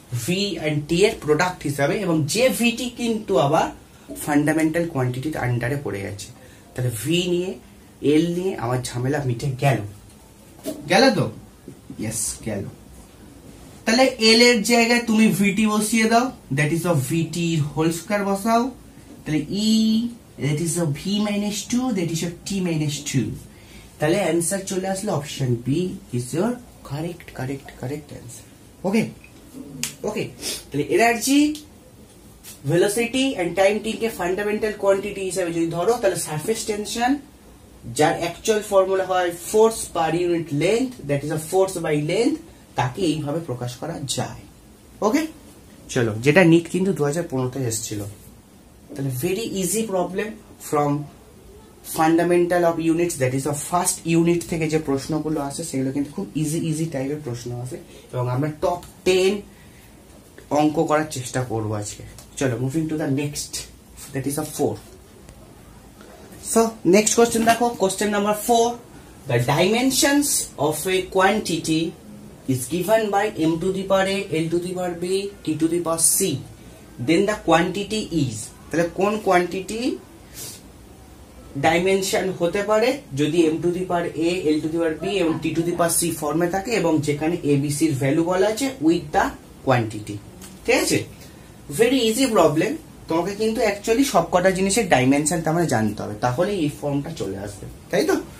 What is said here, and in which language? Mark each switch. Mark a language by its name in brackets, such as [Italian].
[Bangla] V and টি এর product হিসাবে, এবং যে ভিটি কিন্তু আবার ফান্ডামেন্টাল কোয়ান্টিটির আন্ডারে পড়ে যাচ্ছে। তাহলে ভি নিয়ে এল নিয়ে আমার ঝামেলা মিটে গেল, গেল তো? ইয়েস, গেল। তাহলে এল এর জায়গায় তুমি ভিটি বসিয়ে দাও, [English] that is of v t whole square [Bangla] বসাও। [English] তাহলে ই that is of v minus 2, that is of t minus 2. [Bangla] তাহলে आंसर চলে আসলো option B [English] is your correct answer. [Bangla] ওকে ওকে। তাহলে energy, velocity and time T K fundamental quantity হিসেবে যদি ধরো, তাহলে সারফেস টেনশন যার অ্যাকচুয়াল ফর্মুলা হয় force per unit length, [English] that is a force by length, [Bangla] তাকে এইভাবে প্রকাশ করা যায়। ওকে, চলো, যেটা নিট কিন্তু 2015-তে এসেছিল। তাহলে [English] very easy problem from fundamental of units, [Bangla] that is of first unit থেকে যে প্রশ্নগুলো আসে সেগুলো কিন্তু খুব ইজি টাইপের প্রশ্ন আসে, এবং আমরা টপ 10 অঙ্ক করার চেষ্টা করবো আজকে। [English] চলো, moving to the next, that is of 4. So next question দেখো, question number 4. The dimensions of a quantity is given by m to the power a, l to the power b, t to the power c. Then the quantity is, [Bangla] তাহলে কোন quantity dimension হতে পারে যদি m to the power a, l to the power b এবং t to the power c ফর্মে থাকে, এবং যেখানে a b c এর ভ্যালু বলা আছে উইথ দা কোয়ান্টিটি। ঠিক আছে, [English] Very easy problem. [Bangla] তোমাকে কিন্তু অ্যাকচুয়ালি সবকটা জিনিসের ডাইমেনশন তার মানে জানতে হবে, তাহলে এই ফর্মটা চলে আসবে, তাই তো?